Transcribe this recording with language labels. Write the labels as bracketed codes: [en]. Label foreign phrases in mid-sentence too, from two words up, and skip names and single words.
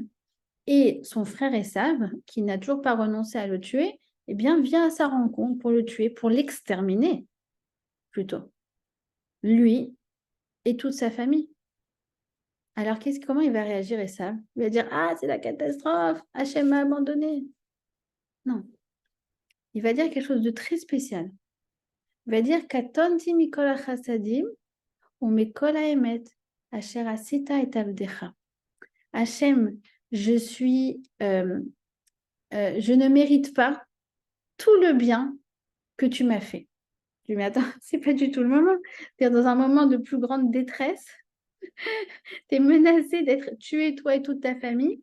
[fr] Et son frère Esav, qui n'a toujours pas renoncé à le tuer, eh bien, vient à sa rencontre pour le tuer, pour l'exterminer, plutôt. Lui et toute sa famille. Alors, comment il va réagir, Esav? Il va dire, ah, c'est la catastrophe, Hachem m'a abandonné. Non. Il va dire quelque chose de très spécial. Il va dire, [he] קטנתי מכל חסדים ומכל האמת אשר עשית את עבדך. [fr] Hachem, je ne mérite pas tout le bien que tu m'as fait. Je dis, mais attends, c'est pas du tout le moment. Tu es dans un moment de plus grande détresse. Tu es menacé d'être tué, toi et toute ta famille.